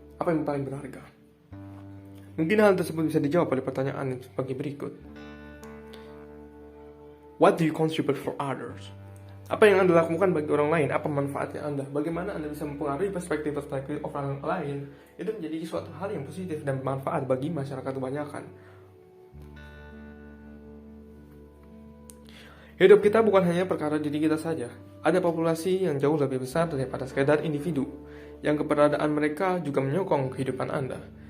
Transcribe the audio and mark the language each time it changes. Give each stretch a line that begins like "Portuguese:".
Indonesian: Apa yang paling berharga? Mungkin hal tersebut bisa dijawab oleh pertanyaan sebagai berikut.
English: What do you contribute for others?
Indonesian: Apa yang Anda lakukan bagi orang lain? Apa manfaatnya Anda? Bagaimana Anda bisa mempengaruhi perspektif-perspektif orang lain? Itu menjadi suatu hal yang positif dan bermanfaat bagi masyarakat kebanyakan. Hidup kita bukan hanya perkara diri kita saja. Ada populasi yang jauh lebih besar daripada sekedar individu, yang keberadaan mereka juga menyokong kehidupan Anda.